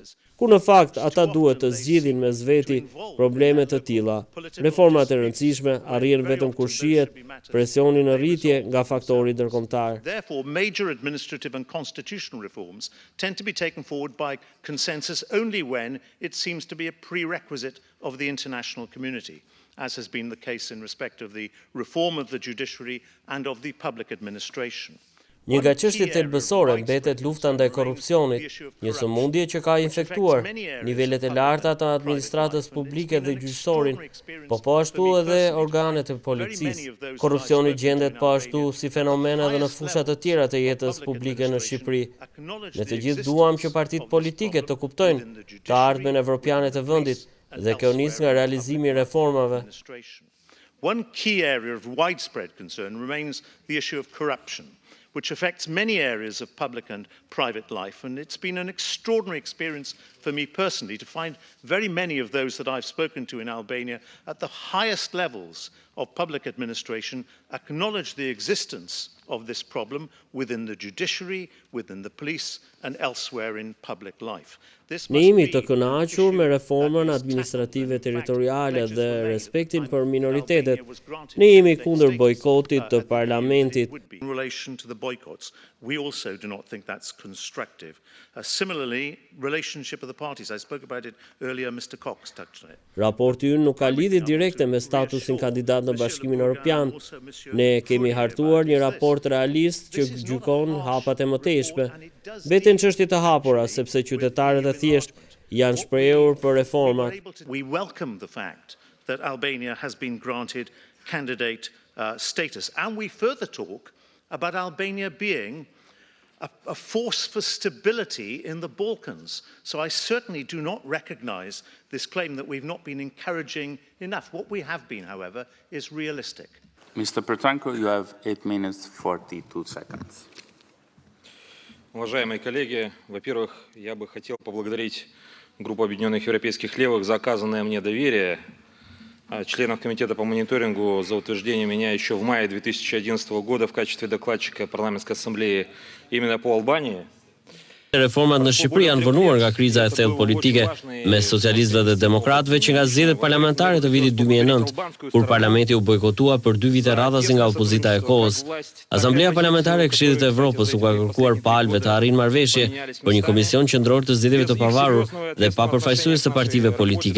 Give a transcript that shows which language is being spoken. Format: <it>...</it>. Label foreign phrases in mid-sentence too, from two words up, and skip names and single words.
<sq>Ku në fakt ata duhet të zgjidhin mes veti probleme të tilla. Reformat e rëndësishme arrin vetëm kur shihet presioni në rritje nga faktori ndërkombëtar.</sq> <en>Therefore, major administrative and constitutional reforms tend to be taken forward by consensus only when it seems to be a prerequisite of the international community, as has been the case in respect of the reform of the judiciary and of the public administration.</en> <sq>Një nga çështjet thelbësore mbetet lufta ndaj korrupsionit, një sëmundje që ka infektuar nivelet e larta të administratës publike dhe gjyqësorin, po ashtu edhe organet e policisë. Korrupsioni gjendet po ashtu si fenomen edhe në fusha të tjera të jetës publike në Shqipëri. Ne të gjithë duam që partitë politike të kuptojnë të ardhmen evropiane të vendit dhe kjo nis nga realizimi i reformave.</sq> <en>One key area of widespread concern remains the issue of corruption, which affects many areas of public and private life. And it's been an extraordinary experience for me personally to find very many of those that I've spoken to in Albania at the highest levels of public administration acknowledge the existence of this problem within the judiciary, within the police, and elsewhere in public life.</en> <sq>Ne jemi të kënaqur me reformën administrative territoriale dhe respektin për minoritetet. Ne jemi kundër bojkotit të parlamentit.</sq> <en>In relation to the boycotts, we also do not think that's constructive. Similarly, relationship of the parties, I spoke about it earlier, Mr. Cox touched on it.</en> <sq>Raporti ynë nuk ka lidhje direkte me statusin kandidat në Bashkimin Evropian. Ne kemi hartuar një raport realist që gjykon hapat e mëtejshme. Veten çështje të hapura, sepse qytetarët e thjesht janë shprehur për reformat.</sq> <en>We welcome the fact that Albania has been granted candidate status, and we further talk about Albania being a force for stability in the Balkans. So I certainly do not recognize this claim that we've not been encouraging enough. What we have been, however, is realistic. Mr. Petrenko, you have 8 minutes 42 seconds.</en> <ru>Уважаемые коллеги, во-первых, я бы хотел поблагодарить группу Объединенных Европейских Левых за оказанное мне доверие, членов Комитета по мониторингу за утверждение меня еще в мае 2011 года в качестве докладчика парламентской ассамблеи именно по Албании.</ru> <sq>Reformat në Shqipëri janë vënuar nga kriza e thellë politike mes socialistëve dhe demokratëve që nga zgjedhjet parlamentare të vitit 2009, kur parlamenti u bojkotua për 2 vite radhasi nga opozita e kohës. Asambleja Parlamentare e Këshillit të Evropës u ka kërkuar palëve të arrijnë marrëveshje për një komision qendror të zgjedhjeve të pavarur dhe pa përfaqësues të partive politike.</sq>